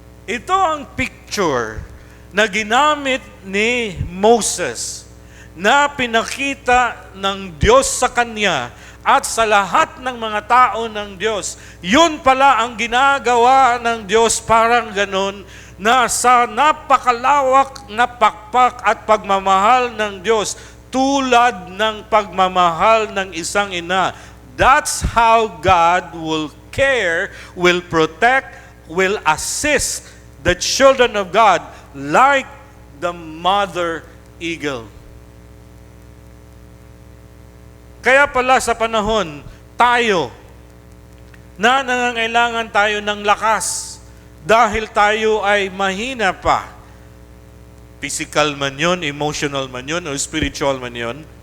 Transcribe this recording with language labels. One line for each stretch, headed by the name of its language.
Filipino: Ito ang picture na ginamit ni Moses na pinakita ng Diyos sa kanya at sa lahat ng mga tao ng Diyos. Yun pala ang ginagawa ng Diyos, parang ganun, na sa napakalawak na pakpak at pagmamahal ng Diyos, tulad ng pagmamahal ng isang ina.
English: That's how God will care, will protect, will assist the children of God like the mother eagle.
Filipino: Kaya pala sa panahon, tayo, na nangangailangan tayo ng lakas dahil tayo ay mahina pa. Physical man yun, emotional man yun, o spiritual man yun.